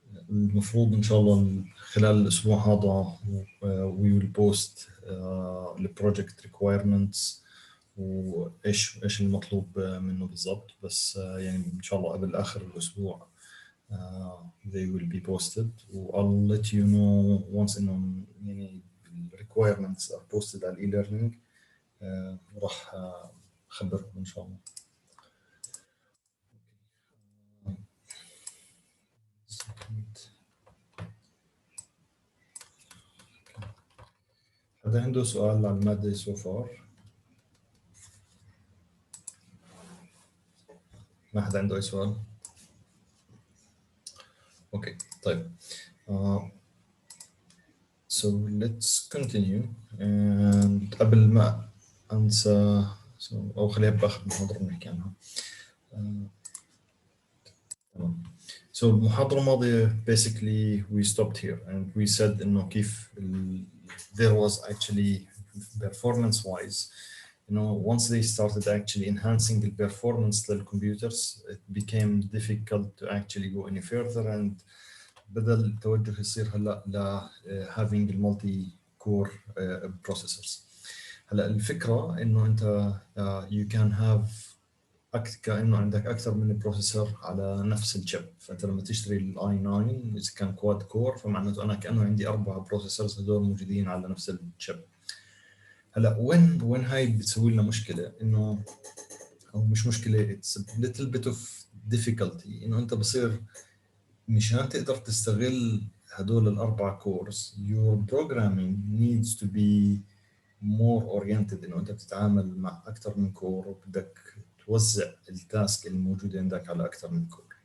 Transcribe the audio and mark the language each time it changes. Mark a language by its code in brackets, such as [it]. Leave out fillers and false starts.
[ar] المفروض إن شاء الله خلال الأسبوع هذا [en] we will post the project requirements [ar] وإيش المطلوب منه بالضبط، بس يعني إن شاء الله قبل آخر الأسبوع [en] they will be posted. I'll let you know once [ar] إنه يعني [en] requirements are posted على e-learning. [ar] راح أخبركم إن شاء الله. حدا عنده سؤال عن المادة [en] so far؟ [ar] ما حدا عنده أي سؤال؟ أوكي طيب. [en] So let's continue. [ar] And قبل ما أنسى أو خليها بآخر المحاضرة نحكي عنها. تمام. [en] So [ar] المحاضرة الماضية [en] basically we stopped here and we said [ar] إنه كيف [en] there was actually performance wise, once they started actually enhancing the performance of the computers, it became difficult to actually go any further, and [ar] بدل التوجه يصير هلا ل [en] having multi core processors. [ar] هلا الفكرة إنه أنت [en] you can have [ar] كأنه عندك أكثر من بروسيسور على نفس الشيب. فأنت لما تشتري الاي 9 إذا كان كواد كور فمعناته أنا كأنه عندي 4 بروسيسورز هذول موجودين على نفس الشيب. هلا وين هاي بتسوي لنا مشكلة، إنه أو مش مشكلة، [en] it's a little bit of difficulty، [ar] إنه أنت بصير مشان تقدر تستغل هدول ال4 كورز [en] your programming needs to be more oriented، [ar] إنه أنت بتتعامل مع أكثر من كور وبدك توزع التاسك الموجودة عندك على أكثر من كور.